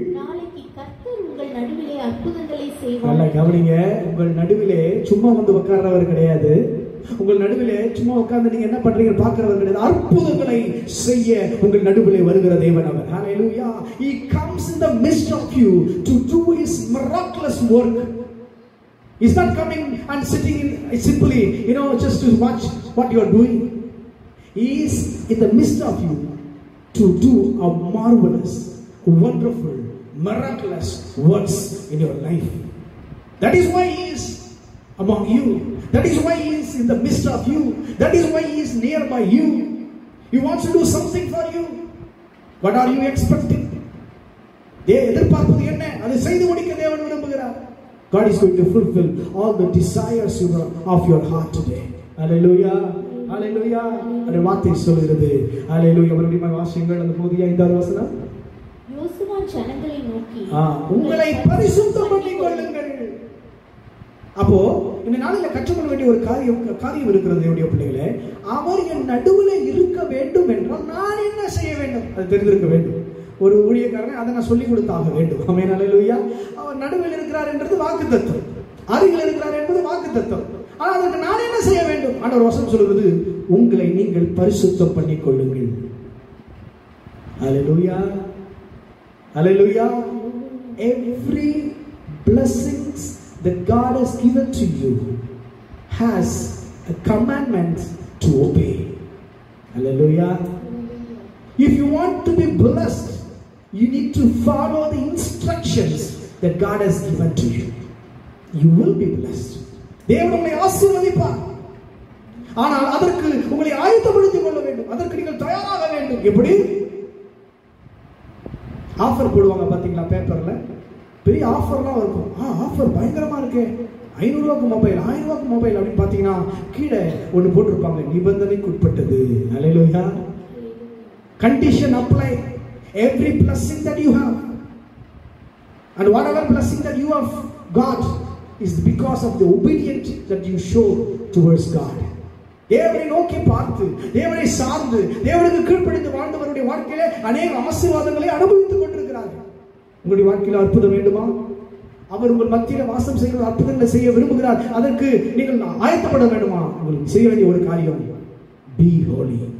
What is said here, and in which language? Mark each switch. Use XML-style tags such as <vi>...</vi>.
<ta>நாளைக்கு கர்த்தர் உங்கள் நடுவிலே அற்புதங்களை செய்வார். நல்லா கவனிங்க. உங்கள் நடுவிலே சும்மா வந்து உட்கார்றவர் கிடையாது. உங்கள் நடுவிலே சும்மா உட்கார்ந்து நீங்க என்ன பண்றீங்க பார்க்கிறவர் கிடையாது. அற்புதங்களை செய்ய உங்கள் நடுவிலே வருகிற தேவன் அவர். ஹல்லேலூயா.</ta> <en>He comes in the midst of you to do his miraculous work. He's not coming and sitting simply, just to watch what you are doing. He is in the midst of you to do a marvelous, wonderful, miraculous works in your life. That is why he is among you. That is why he is in the midst of you. That is why he is nearby you. He wants to do something for you. What are you expecting?</en> <ta>எதிர்பார்ப்பது என்ன? அதை செய்து முடிக்க தேவன் விரும்புகிறார்.</ta> <en>God is going to fulfill all the desires of your heart today.</en> <ta>Hallelujah. Hallelujah. அந்த வார்த்தை சொல்கிறது. Hallelujah. மறுபடியும் வாசியுங்கள் அந்த புதிய 5வது வசனம். யோசுவா ஜனங்களை நோக்கி உங்களை பரிசுத்தம் பண்ணிக் கொள்ளுங்கள். அப்போ இந்த நாளில் கற்றுக்கொள்ள வேண்டிய ஒரு காரியம் இருக்கிறது என்னுடைய பிள்ளைகளே. அவர் என் நடுவில் இருக்க வேண்டும் என்றால் நான் என்ன செய்ய வேண்டும் அது தெரிந்திருக்க வேண்டும். ஒரு ஊழியக்காரனை அதை நான் சொல்லிக் கொடுத்தாக வேண்டும். ஆமென். ஹல்லேலூயா. அவர் நடுவில் இருக்கிறார் என்றது வாக்குத்தத்தம், அருகில் இருக்கிறார் என்பது வாக்குத்தத்தம். ஆனால் அதற்கு நான் என்ன செய்ய வேண்டும்? ஆண்டவர் வசனம் சொல்கிறது, உங்களை நீங்கள் பரிசுத்தம் பண்ணிக் கொள்ளுங்கள். ஹல்லேலூயா. Hallelujah.</ta> <en>Every blessings that God has given to you has a commandment to obey. Hallelujah. If you want to be blessed, you need to follow the instructions that God has given to you. You will be blessed.</en> <ta>தேவன் உங்களை ஆசீர்வதிப்பார். ஆனால் அதற்கு உங்களை ஆயத்தப்படுத்திக் கொள்ள வேண்டும். அதற்கு நீங்கள் தயாராக வேண்டும். எப்படி? ஆஃபர் போடுவாங்க பாத்தீங்களா பேப்பர்ல, பெரிய ஆஃபர்லாம் இருக்கும். ஆஃபர் பயங்கரமா இருக்கு, 500 ரூபாய்க்கு மொபைல், 1000 ரூபாய்க்கு மொபைல் அப்படின்னு பாத்தீங்கன்னா கீழே ஒன்று போட்டிருப்பாங்க, நிபந்தனைக்கு உட்பட்டது. ஹல்லேலூயா. Condition apply.</ta> <en>Every blessing that you have and whatever blessing that you have got is because of the obedience that you show towards God.</en> <ta>தேவனை நோக்கி பார்த்து, தேவனை சார்ந்து, தேவனுக்கு கீழ்ப்படிந்து வாழ்ந்தவருடைய வாழ்க்கையிலே அநேக ஆசீர்வாதங்களை அனுபவித்துக் கொண்டிருக்கிறார்கள். உங்களுடைய வாழ்க்கையில் அற்புதம் வேண்டுமா? அவர் உங்கள் மத்தியில் வாசம் செய்கிற அற்புதங்களை செய்ய விரும்புகிறார். அதற்கு நீங்கள் ஆயத்தப்பட வேண்டுமா? உங்களுக்கு செய்ய வேண்டிய ஒரு காரியம்,</ta> <en>be holy.</en>